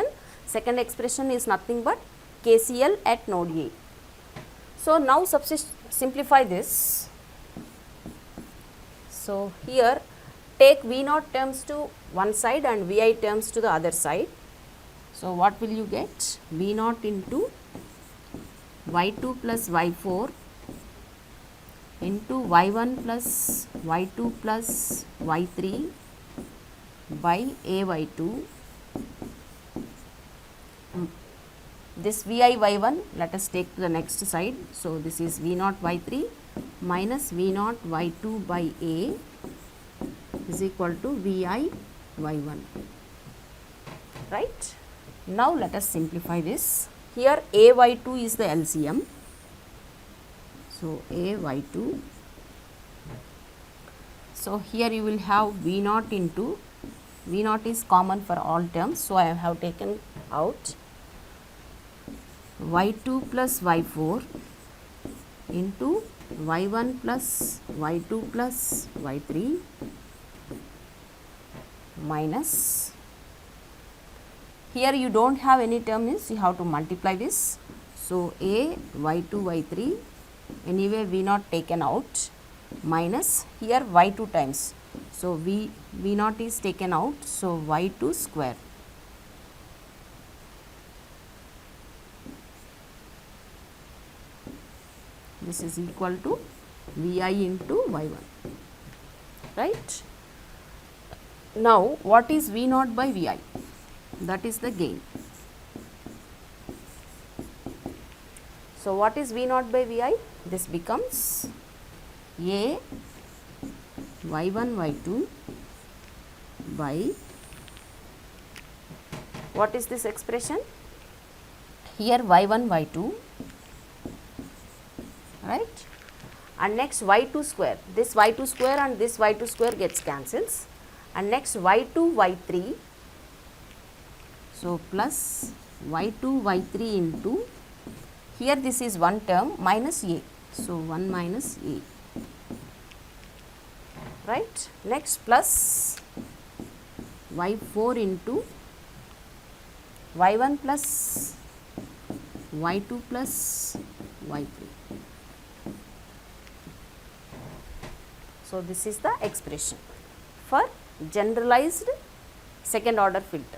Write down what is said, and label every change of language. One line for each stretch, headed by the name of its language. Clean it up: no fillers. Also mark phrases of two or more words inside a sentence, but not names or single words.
English: Second expression is nothing but KCL at node A. So now simplify this. So here take V0 terms to one side and VI terms to the other side. So what will you get? V0 into Y2 plus Y4 into Y1 plus Y2 plus Y3 by A Y2. This VI Y1 let us take to the next side. So this is V0 Y3 minus V0 Y2 by A is equal to Vi y1, right. Now let us simplify this. Here a y2 is the LCM, so a y2, so here you will have V0 into, V0 is common for all terms, so I have taken out y2 plus y4 into y1 plus y2 plus y3 minus, here you don't have any term, means you have to multiply this, so a y2 y3, anyway V0 taken out, minus here y2 times, so V0 is taken out, so y2 square. This is equal to Vi into y1, right. Now what is V0 by Vi? That is the gain. So what is V0 by Vi? This becomes a y1 y2 by, what is this expression? Here y1 y2, right, and next y2 square, this y2 square and this y2 square gets cancels, and next y2 y3, so plus y2 y3 into, here this is one term minus a, so 1 minus a, right. Next plus y4 into y1 plus y2 plus y3. So this is the expression for generalized second order filter.